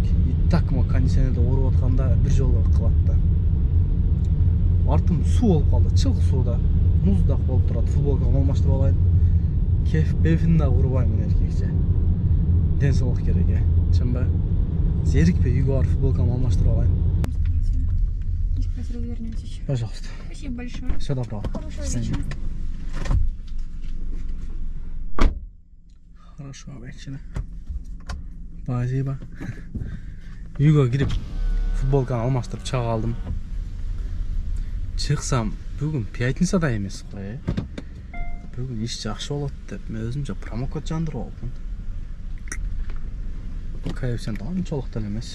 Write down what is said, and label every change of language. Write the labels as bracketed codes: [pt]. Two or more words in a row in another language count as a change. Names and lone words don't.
[ky] И так мо кондиционерде ооруп атканда бир жолу кылат да. Артым суу болуп калды, чылк сууда. Муздак болуп турат, футболкамы алмаштырып алайын. Кефин да урбаймын эркекче. Ден соолук керек, чынбы? Зерикпей үйгө барып футболкамы алмаштырып алайын. [ru] Сейчас развернётесь. Пожалуйста. Спасибо большое. Всё доброго. Хорошего вечера. Хорошего вечера. Спасибо. [ky] Үйгө кирип футболканы алмаштырып чыга калдым. Чыксам, бүгүн пятницада эмес го, Бүгүн иш жакшы болот деп мен өзүмчө промокод жандырып алыпмын. Коэффициент анчалык деле эмес.